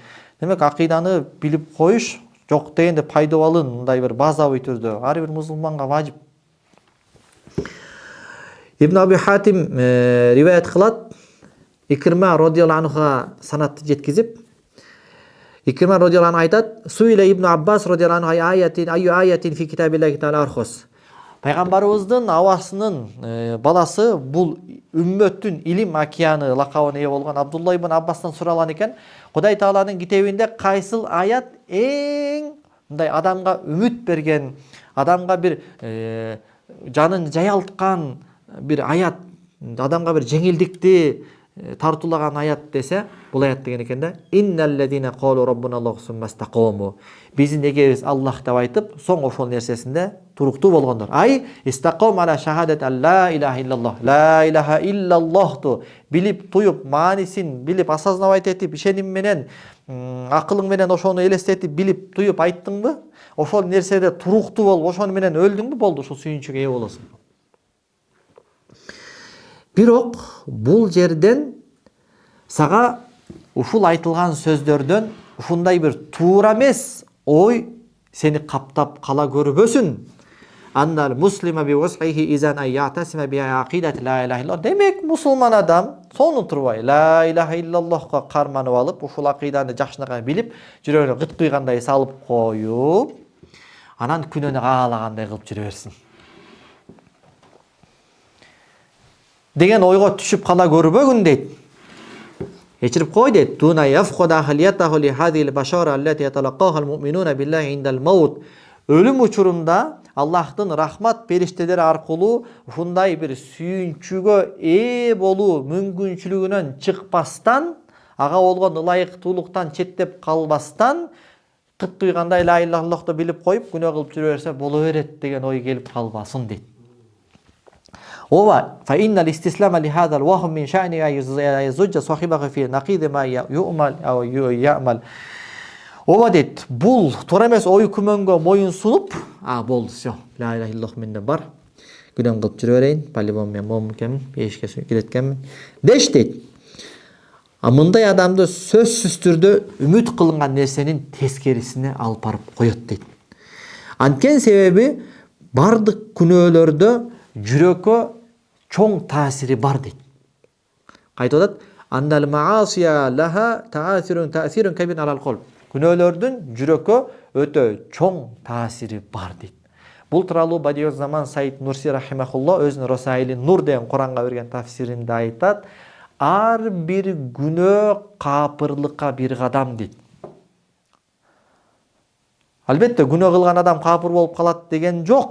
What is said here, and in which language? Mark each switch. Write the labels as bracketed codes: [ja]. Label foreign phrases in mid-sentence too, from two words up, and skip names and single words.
[ky] Демек, акыйданы билип коюш жок дегенде пайдалуу, мындай бир базовый түрдө ар бир мусулманга важип. Ибн Аби Хатим риваят кылат, Икрима [ar] رضي الله عنه [ky] санатты жеткизип, Икрима [ar] رضي الله عنه [ky] айтат: [ar] سئل ابن عباس رضي الله عنه أي آية في كتاب الله تعالى أرجى. [ky] Пайгамбарыбыздын абасынын баласы бул үммөттүн илим океаны лакабына ээ болгон Абдулла ибн Аббастан суралган экен. Кудай Тааланын китебинде кайсыл аят эң мындай адамга үмүт берген, адамга бир жанын жаялткан бир аят, адамга бир жеңилдикти тартуулаган аят десе, бул аят деген экен да. [ar] إن الذين قالوا ربنا الله ثم استقاموا. [ky] Биздин эгебиз Аллах деп айтып, соң ошол нерсесинде туруктуу болгондор. [ar] أي استقام على شهادة لا إله إلا الله. لا إله إلا الله [ky] билип туюп, маанисин билип, осознавать этип, ишеним менен, акылың менен ошону элестетип, билип туюп айттыңбы? Ошол нерседе туруктуу болуп, ошону менен өлдүңбү? Болду, ушул сүйүнчүгө ээ болосуң. Бирок бул жерден сага ушул айтылган сөздөрдөн ушундай бир туура эмес ой сени каптап кала көрбөсүн. [ar] أن المسلم بوصفه إذا اعتصم بعقيدة لا إله إلا الله. [ky] Демек мусулман адам сону турбай [ar] لا إله إلا الله [ky] карманып алып, ушул акиданы жакшынакай билип, жүрөгүнө кыт куйгандай салып коюп, анан күнөөнү каалагандай кылып жүрө берсин деген ойго түшүп кала көрбөгүн дейт. Ечирип кой дейт. [ar] تنه يفقده أهليته لهذه البشارة التي يتلقاها المؤمنون بالله عند الموت. [ky] Өлүм учурунда Аллахтын рахмат периштелери аркылуу ушундай бир сүйүнчүгө ээ болуу мүмкүнчүлүгүнөн чыкпастан, ага болгон ылайыктуулуктан четтеп калбастан, кыт куйгандай [ar] لا إله إلا الله [ky] билип коюп, күнөө кылып жүрө берсе боло берет деген ой келип калбасын дейт. [ar] وفإن الاستسلام لهذا الوهم من شأنه يزج صاحبه في نقيض ما يؤمل أو يعمل. [ky] Ова дейт, бул туура эмес ой күмөнгө моюн сунуп, болду, всё. [ar] لا إله إلا الله [ky] менден бар. Күнөө кылып жүрө берейин, по-любому мен момункемин, эшикке киреткенмин. Деш дейт. Мындай адамды сөзсүз түрдө үмүт кылынган нерсенин тескерисине алып барып коёт дейт. Анткени себеби бардык күнөөлөрдө жүрөккө чоң таасири бар дейт. Кайтып атат. [ar] أن المعاصي لها تأثير كبير على القلب. [ky] Күнөөлөрдүн жүрөккө өтө чоң таасири бар дейт. Бул тууралуу Бадиуз Заман Саид Нурси рахимахулла өзүнүн Росаили Нур деген Куранга берген тафсиринде айтат. Ар бир күнөө капырлыкка бир кадам дейт. Албетте күнөө кылган адам капыр болуп калат деген жок.